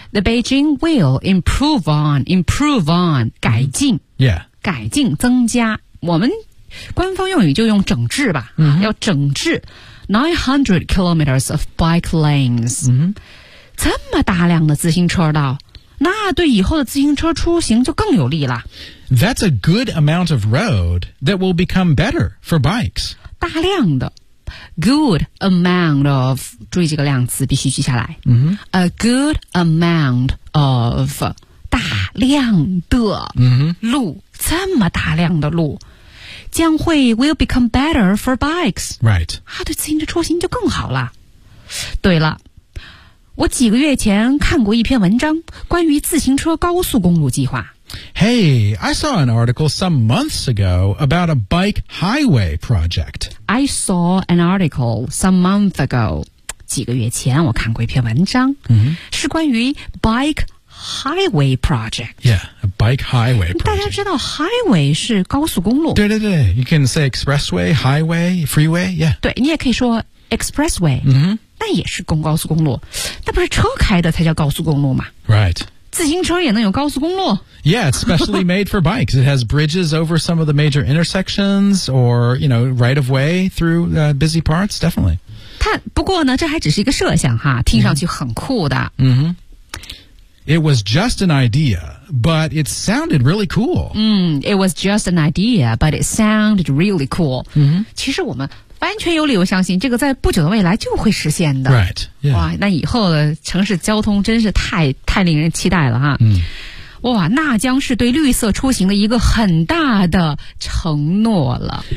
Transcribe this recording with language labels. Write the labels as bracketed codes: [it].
[en] The Beijing will improve on [zh] 改进、 [en] mm-hmm. Yeah [zh] 改进增加我们官方用语就用整治吧、 [en] mm-hmm. [zh] 要整治 [en] 900 kilometers of bike lanes、 mm-hmm. [zh] 这么大量的自行车道那对以后的自行车出行就更有利了 [en] That's a good amount of road that will become better for bikes [zh] 大量的 [en] good amount of [zh] 注意这个量词必须记下来、 [en] mm-hmm. a good amount of [zh] 大量的路、 [en] mm-hmm. [zh] 这么大量的路将会 [en] will become better for bikes. Right. [zh] 啊，对自行车出行就更好了。对了，我几个月前看过一篇文章，关于自行车高速公路计划。 [en] Hey, I saw an article some months ago about a bike highway project. I saw an article some months ago. [zh] 几个月前我看过一篇文章、 [en] mm-hmm. [zh] 是关于 [en] bike highway project. Yeah. Bike highway project. [zh] 大家知道 highway 是高速公路。对对对 [en] ,you can say expressway, highway, freeway, yeah. [zh] 对你也可以说 expressway, [en] 嗯、mm-hmm. [zh] 但也是公高速公路。那不是车开的才叫高速公路吗 [en] ?Right. [zh] 自行车也能有高速公路。 [en] Yeah, it's specially made for bikes. It has bridges over some of the major intersections or, you know, right of way through、busy parts, definitely. [zh] 它不过呢这还只是一个设想哈听上去很酷的。 [en] 嗯、mm-hmm. mm-hmm. It was just an idea, but it sounded really cool. It was just an idea, but it sounded really cool.、 Mm-hmm. [zh] 其实我们完全有理由相信这个在不久的未来就会实现的。 [en] Right.、Yeah. [zh] 哇，那以后的城市交通真是太令人期待了哈。嗯、 [en] mm.。 [zh] 哇，那将是对绿色出行的一个很大的承诺了。